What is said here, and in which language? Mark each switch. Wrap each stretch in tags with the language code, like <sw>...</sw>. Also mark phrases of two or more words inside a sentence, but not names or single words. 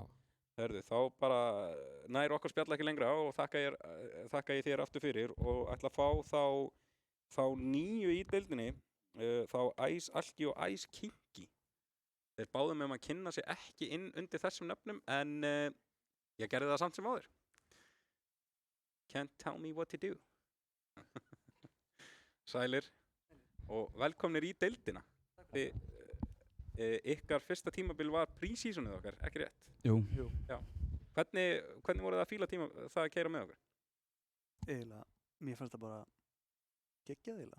<is>Þá bara nær okkar spjalla ekki lengra og þakka ég þér aftur fyrir og ætla að fá þá nýju í deildinni, þá Ice Alki og Ice Kinky. Þeir báðum að kynna sig ekki inn undir þessum nöfnum en ég gerði það samt sem áður.</is> <en>Can't tell me what to do.</en> <is>Sælir og velkomnir í deildina. Ykkar fyrsta tímabil var pre-seasonið okkar, ekki rétt? Jú. Já. Hvernig voru það að fíla það að keyra með okkur? Eiginlega, mér fannst það bara geggjað eiginlega.</is>